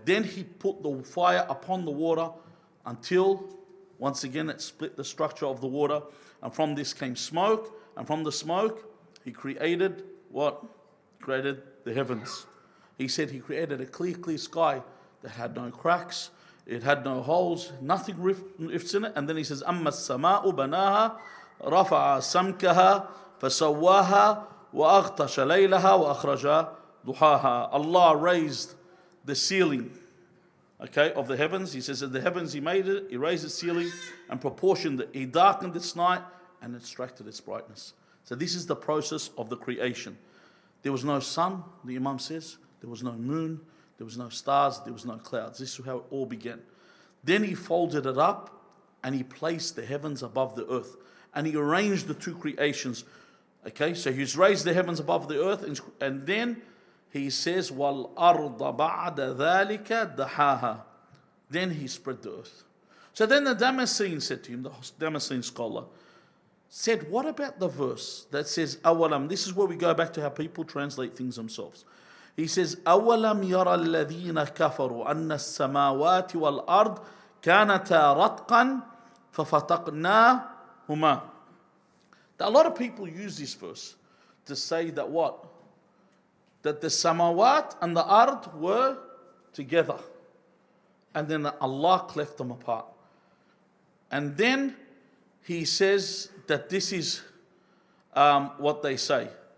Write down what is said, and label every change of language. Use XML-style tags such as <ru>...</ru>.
<en>Then he put the fire upon the water until, once again, it split the structure of the water. And from this came smoke. And from the smoke, he created what? He created the heavens. He said he created a clear, clear sky that had no cracks. It had no holes, nothing rifts in it. And then he says,</en> <ar>أَمَّا السَّمَاءُ بَنَاهَا رَفَعَ سَمْكَهَا فَسَوَّاهَا وَأَغْطَشَ لَيْلَهَا وَأَخْرَجَ ضُحَاهَا.</ar> <en>Allah raised the ceiling, of the heavens. He says that the heavens, he made it, he raised the ceiling and proportioned it. He darkened its night and extracted its brightness. So this is the process of the creation. There was no sun, the Imam says. There was no moon. There was no stars. There was no clouds. This is how it all began. Then he folded it up and he placed the heavens above the earth. And he arranged the two creations. So he's raised the heavens above the earth, and then he says,</en> <ar>وَالْأَرْضَ بَعْدَ ذَلِكَ دَحَاهَا.</ar> <en>Then he spread the earth. So then the Damascene said to him, the Damascene scholar, said, what about the verse that says, أَوَلَمْ? This is where we go back to how people translate things themselves. He says,</en> <ar>أَوَلَمْ يَرَى الَّذِينَ كَفَرُوا أَنَّ السَّمَاوَاتِ وَالْأَرْضِ كَانَتَا رَتْقًا فَفَتَقْنَاهُمَا.</ar> <en>A lot of people use this verse to say that what? That the samawat and the ard were together. And then Allah cleft them apart. And then he says that this is what they say.</en>